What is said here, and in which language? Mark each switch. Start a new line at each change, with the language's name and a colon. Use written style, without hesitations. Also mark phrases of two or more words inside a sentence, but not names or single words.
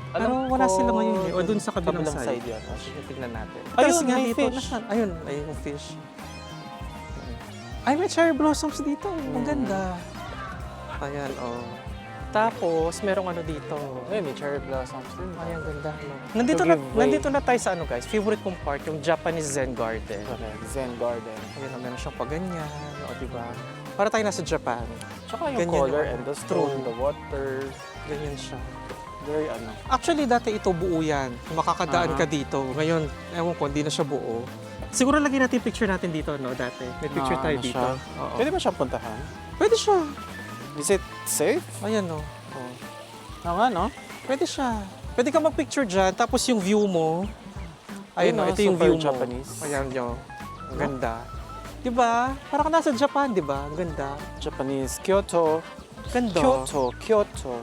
Filipino: Pero wala sila ngayon eh. O dun sa kabilang side. yan. Sige, tignan natin. Ayun, Tapos nga may dito, fish. nasaan? Ayun yung fish. Ay, may
English: cherry blossoms
Filipino: dito. Ang ganda. Ayan, oh. Tapos, merong ano dito. Ay, may
English: cherry blossoms
Filipino: din. Ay, ang ganda. No?
English: To give way.
Filipino: Nandito na tayo sa ano guys, favorite kong part, yung Japanese Zen Garden. Correct. Zen Garden. Ayan, meron siyang paganyan, o diba? Para tayo nasa Japan. Tsaka yung Ganyan color yung-
English: and the stone, True. the water.
Filipino: Ganyan siya. Very ano. Actually, dati ito buo yan. Makakadaan ka dito. Ngayon, ewan ko, hindi na siya buo. Siguro lagyan natin picture natin dito, no, dati. May picture tayo Ano dito. siya? Oo. Pwede ba siyang puntahan? Pwede siya.
English: Is it safe?
Filipino: Ayan, no. Oh. Oo nga, no? Pwede siya. Pwede ka mag-picture dyan, tapos yung view mo. Ayun, no, Ayun, no, ito yung super view mo. Japanese. Ayan, nyo. Ang ganda. Diba? Parang ka nasa Japan, diba? Ang ganda. Japanese. Kyoto. Ganda. Kyoto.